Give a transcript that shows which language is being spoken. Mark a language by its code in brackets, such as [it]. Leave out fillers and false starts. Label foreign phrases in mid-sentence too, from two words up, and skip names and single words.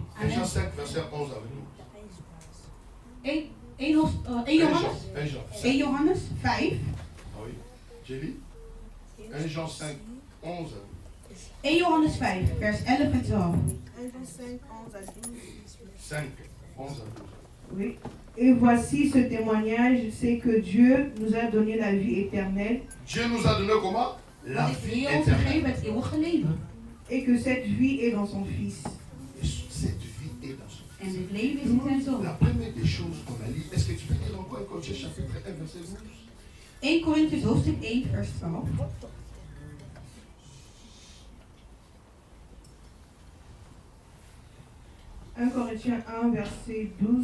[fr] 1 Jean 5, verset 11 avec nous. [nl] 1 Johannes, [fr] 1 Jean [nl] 1 Johannes 5. [fr] Ah oui, j'ai lu 1 Jean 5, 11. [nl] 1 Johannes 5, vers 11 en 12. [fr] 5, 11 à 12. Oui. Et voici ce témoignage, c'est que Dieu nous a donné la vie éternelle Dieu nous a donné comment? La [nl] Dat de [fr] vie [nl] Heer ons [fr] éternelle. [nl] gegeven het eeuwige leven. [fr] et que cette vie est dans son Fils. Et cette vie est dans son. [nl] En dit leven is in zijn zoon. [fr] La première des choses qu'on a lu, est-ce que tu peux lire encore un Corinthiens chapitre 1, verset 12? [nl] 1 Corinthians hoofdstuk 1, vers 12. [fr] « 1 Corinthiens 1, verset 12.